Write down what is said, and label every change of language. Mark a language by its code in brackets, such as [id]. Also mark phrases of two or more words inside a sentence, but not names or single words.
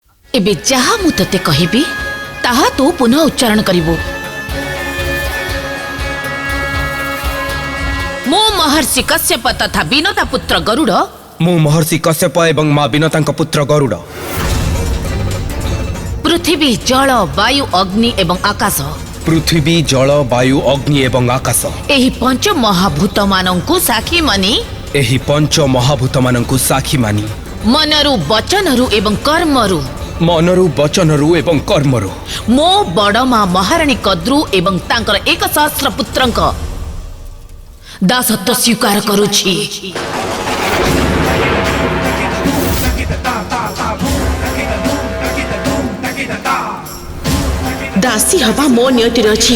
[or] ଏବେ ଯାହା ମୁଁ ତତେ କହିବି ତାହା ତୁ ପୁନଃ ଉଚ୍ଚାରଣ କରିବୁ। ମୋ ମହର୍ଷି କଶ୍ୟପ ତଥା ବିନତା ପୁତ୍ର ଗରୁଡ଼। ମୁଁ ମହର୍ଷି କଶ୍ୟପ ଏବଂ ମା ବିନତା ପୁତ୍ର ଗରୁଡ଼। ପୃଥ୍ୱୀ ଜଳ ବାୟୁ ଅଗ୍ନି ଏବଂ ଆକାଶ। ପୃଥ୍ୱୀ ଜଳ ବାୟୁ ଅଗ୍ନି ଏବଂ ଆକାଶ ଏହି ପଞ୍ଚ ମହାଭୂତ ମାନଙ୍କୁ ସାକ୍ଷୀ ମାନି। ଏହି ପଞ୍ଚ ମହାଭୂତ ମାନଙ୍କୁ ସାକ୍ଷୀ ମାନି ମନରୁ ବଚନରୁ ଏବଂ କର୍ମରୁ। ମନରୁ ବଚନରୁ ଏବଂ କର୍ମରୁ ମୋ ବଡ଼ ମା ମହାରାଣୀ କଦ୍ରୁ ଏବଂ ତାଙ୍କର 1,000 ପୁତ୍ରଙ୍କ ଦାସତ୍ୱ ସ୍ୱୀକାର କରୁଛି। ଦାସୀ ହେବା ମୋ ନିୟତି ଅଛି